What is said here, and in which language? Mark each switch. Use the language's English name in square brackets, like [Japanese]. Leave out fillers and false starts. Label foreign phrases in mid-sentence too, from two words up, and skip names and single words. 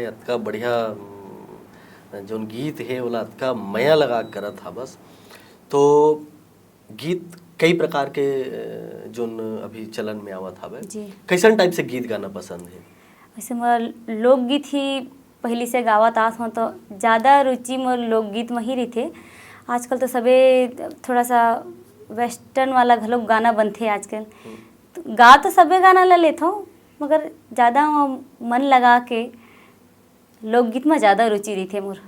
[Chhattisgarhi] अतका बढ़िया जोन गीत है वो अतका मया लगा करत था बस। तो गीत कई प्रकार के जोन अभी चलन में आवत हवे, जी। कैसन टाइप से गीत गाना पसंद है? वैसे मोर लोकगीत ही पहली से गावत आत हूँ, तो ज़्यादा रुचि मोर लोकगीत में ही रही। आजकल तो सबे थोड़ा सा वेस्टर्न वाला घलोक गाना बनते आजकल, तो गा तो सबे गाना ला लेता हूँ, मगर ज़्यादा मन लगा के लोकगीत में ज़्यादा रुचि रही थे मोर।